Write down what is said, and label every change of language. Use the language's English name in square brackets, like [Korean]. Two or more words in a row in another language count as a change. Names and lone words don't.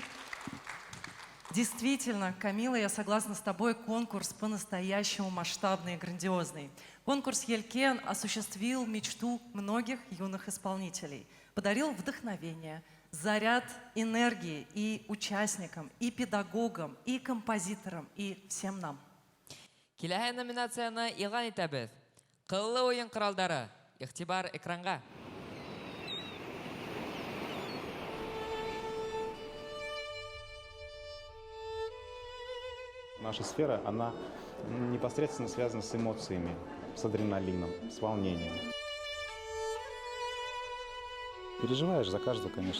[Russian] Действительно, Камила, я согласна с тобой, конкурс по-настоящему масштабный и грандиозный. Конкурс «Елькен» осуществил мечту многих юных исполнителей, подарил вдохновение, заряд энергии и участникам, и педагогам, и композиторам, и всем нам. [Tatar] Киләһә номинацияны игълан итәбез. Кыллы уен коралдары. Игътибар экранга. [Russian] Наша сфера, она непосредственно связана с эмоциями, с адреналином, с волнением. Переживаешь за каждого, конечно.